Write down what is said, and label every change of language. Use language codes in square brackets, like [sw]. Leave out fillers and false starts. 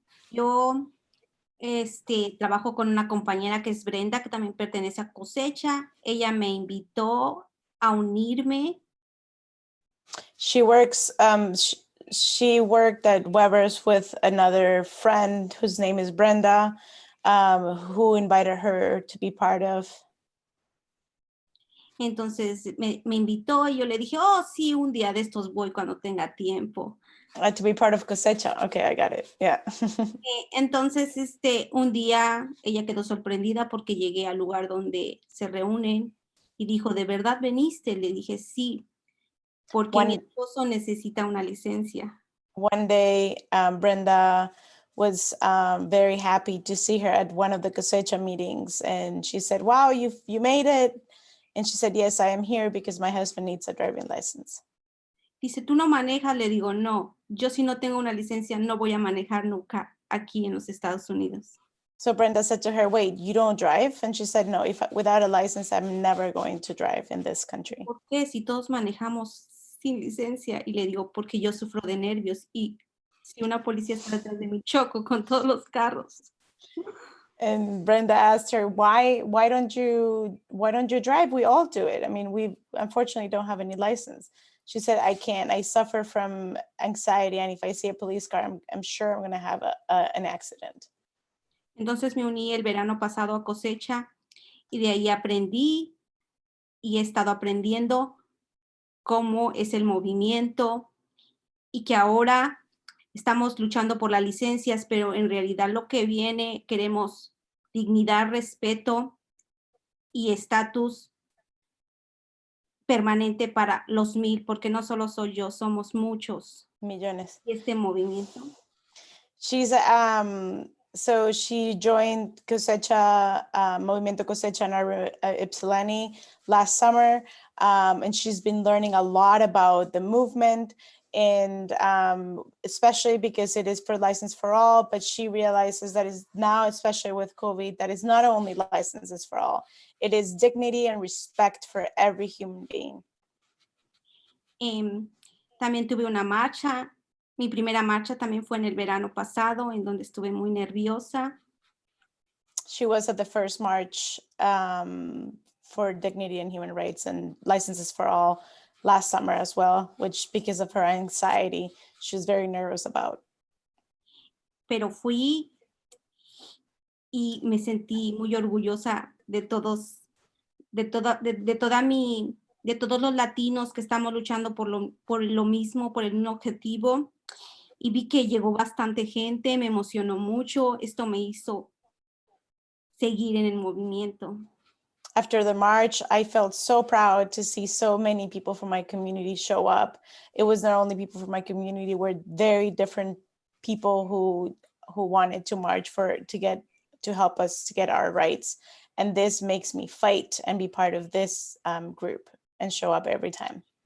[es] Yo trabajo con una compañera que es Brenda, que también pertenece a Cosecha. Ella me invitó a unirme. [en] She works, she worked at Weber's with another friend whose name is Brenda, who invited her to be part of. [es] Entonces me invitó y yo le dije, oh, sí, un día de estos voy cuando tenga tiempo. [en] To be part of Cosecha. Okay, I got it. Yeah. [es] Entonces, un día ella quedó sorprendida porque llegué al lugar donde se reúnen y dijo, ¿de verdad veniste? Le dije, sí, porque mi esposo necesita una licencia. [en] One day, Brenda was very happy to see her at one of the Cosecha meetings. And she said, wow, you made it. And she said, yes, I am here because my husband needs a driving license. [es] Dice, ¿tú no manejas? Le digo, no, yo si no tengo una licencia no voy a manejar nunca aquí en los Estados Unidos. [en] So Brenda said to her, wait, you don't drive? And she said, no, without a license, I'm never going to drive in this country. [es] ¿Por qué? Si todos manejamos sin licencia. Y le digo, porque yo sufro de nervios y si una policía está detrás de mí, choco con todos los carros. [en] And Brenda asked her, why don't you drive? We all do it. I mean, we unfortunately don't have any license. She said, I can't. I suffer from anxiety. And if I see a police car, I'm sure I'm going to have an accident. [es] Entonces me uní el verano pasado a Cosecha y de ahí aprendí y he estado aprendiendo cómo es el movimiento y que ahora estamos luchando por las licencias, pero en realidad lo que viene, queremos dignidad, respeto y estatus permanente para los 1000, porque no solo soy yo, somos muchos. Millones. Y este movimiento. [en] So she joined Cosecha, Movimiento Cosecha in Arbor, Ypsilanti last summer, and she's been learning a lot about the movement, and especially because it is for license for all, but she realizes that is now, especially with COVID, that is not only licenses for all, it is dignity and respect for every human being. [es] También tuve una marcha. Mi primera marcha también fue en el verano pasado, en donde estuve muy nerviosa. [en] She was at the first march for dignity and human rights and licenses for all last summer as well, which because of her anxiety, she was very nervous about. [es] Pero fui y me sentí muy orgullosa de todos, de todos los latinos que estamos luchando por lo mismo, por el mismo objetivo. Y vi que llegó bastante gente, me emocionó mucho. Esto me hizo seguir en el movimiento. [en] After the march, I felt so proud to see so many people from my community show up. It was not only people from my community, were very different people who wanted to march to help us to get our rights. And this makes me fight and be part of this group and show up every time.